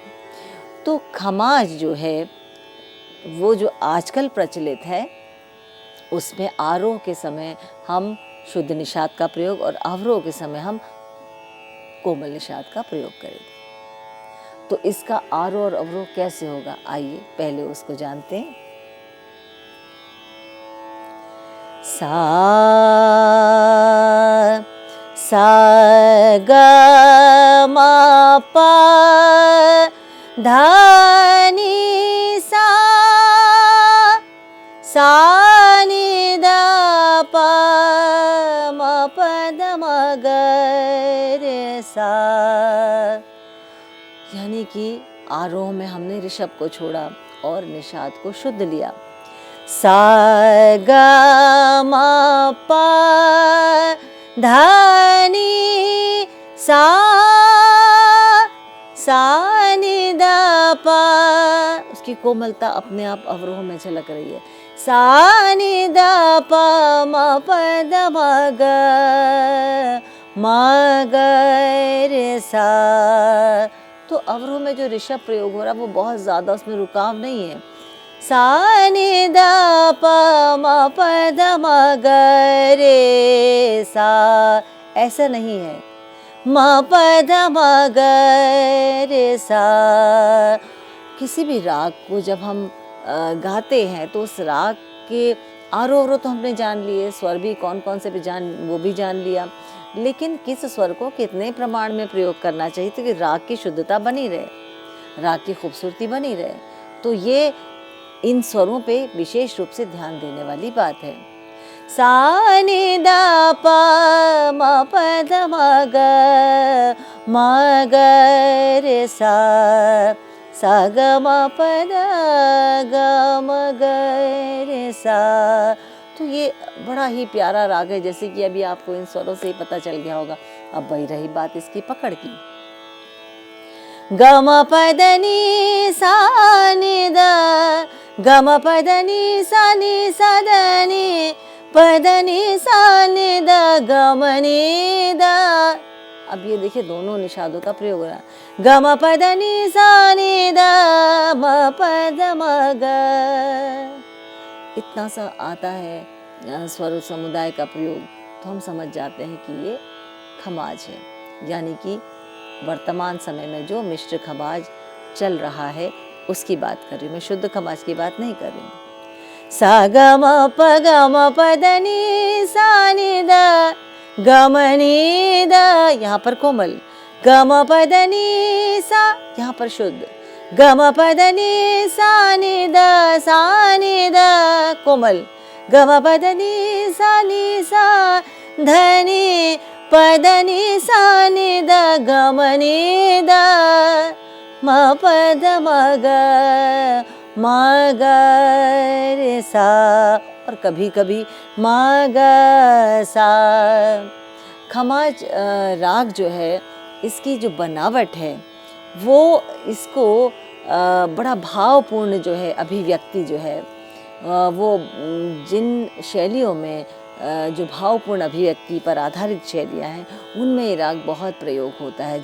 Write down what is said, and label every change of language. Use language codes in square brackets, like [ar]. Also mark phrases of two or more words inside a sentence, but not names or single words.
[hi] तो खमाज जो है वो जो आजकल प्रचलित है उसमें आरोह के समय हम शुद्ध निषाद का प्रयोग और अवरोह के समय हम कोमल निषाद का प्रयोग करें। तो इसका आरोह और अवरोह कैसे होगा, आइए पहले उसको जानते हैं। सा ग म प ध नि सा नि ध प म प ध म ग रे सा, यानी कि आरोह में हमने ऋषभ को छोड़ा और निषाद को शुद्ध लिया। सा ग म प ध नि सा नि ध प, उसकी कोमलता अपने आप अवरोह में झलक रही है। सा नि ध प म प ध म ग रे सा। तो अवरोह में जो ऋषभ प्रयोग हो रहा है वो बहुत ज़्यादा, उसमें रुकाव नहीं है, सा नि द प म प ध म ग रे सा, ऐसा नहीं है। म प ध म ग रे सा। किसी भी राग को जब हम गाते हैं तो उस राग के आरोह तो हमने जान लिए, स्वर भी कौन कौन से भी वो भी जान लिया, लेकिन किस स्वर को कितने प्रमाण में प्रयोग करना चाहिए ताकि राग की शुद्धता बनी रहे, राग की खूबसूरती बनी रहे। तो ये इन स्वरों पे विशेष रूप से ध्यान देने वाली बात है। सा नि द प म प ध म ग रे सा, सा ग म प ध ग म ग रे सा। तो ये बड़ा ही प्यारा राग है, जैसे कि अभी आपको इन स्वरों से ही पता चल गया होगा। अब वही रही बात इसकी पकड़ की। ग म प ध नि सा नि द, ग म प ध नि सा ध नि प ध नि सा नि द ग म नि द। अब ये देखिए दोनों निषादों का प्रयोग हो रहा है। ग म प ध नि सा नि द म प ध म ग। इतना सा आता है स्वर समुदाय का प्रयोग, तो हम समझ जाते हैं कि ये खमाज है, यानी कि वर्तमान समय में जो मिश्र खमाज चल रहा है उसकी बात कर रही हूँ मैं, शुद्ध खमाज की बात नहीं कर रही हूँ। सा ग म प ध नि सा नि द ग म नि द, यहाँ पर कोमल। ग म प ध नि सा, यहाँ पर शुद्ध। ग म प ध नि सा नि द कोमल। ग म प ध नि सा ध नि प ध नि सा नि द ग म नि द म प ध म ग म ग रे सा, और कभी कभी म ग सा। खमाज राग जो है, इसकी जो बनावट है वो इसको बड़ा भावपूर्ण जो है अभिव्यक्ति जो है, वो जिन शैलियों में जो भावपूर्ण अभिव्यक्ति पर आधारित शैलियाँ हैं उनमें ये राग बहुत प्रयोग होता है।